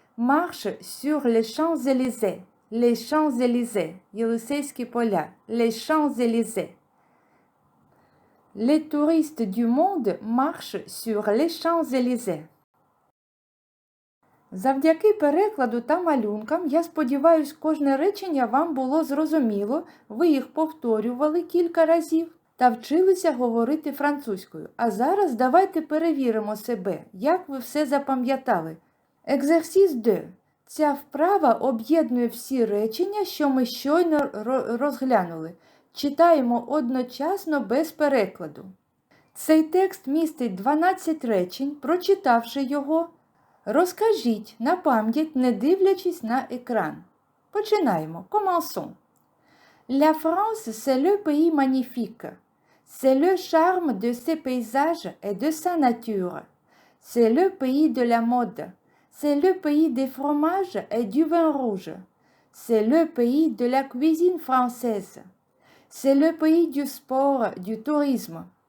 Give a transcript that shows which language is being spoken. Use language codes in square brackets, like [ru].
[fr] marche sur les Champs-Élysées. Les Champs-Élysées. [uk] Єлисейські поля. [fr] Les Champs-Élysées. Les touristes du monde marchent sur les Champs-Élysées. [uk] Завдяки перекладу та малюнкам, я сподіваюсь, кожне речення вам було зрозуміло, ви їх повторювали кілька разів та вчилися говорити французькою. А зараз давайте перевіримо себе, як ви все запам'ятали. [fr] Exercice 2. [uk] Ця вправа об'єднує всі речення, що ми щойно розглянули. Читаємо одночасно без перекладу. Цей текст містить 12 речень. Прочитавши його, розкажіть на пам'ять, не дивлячись на екран. Починаємо. [fr] Commençons. La France, c'est le pays magnifique. C'est le charme de ses paysages et de sa nature. C'est le pays de la mode. C'est le pays des fromages et du vin rouge. C'est le pays de la cuisine française. C'est le pays du sport, du tourisme.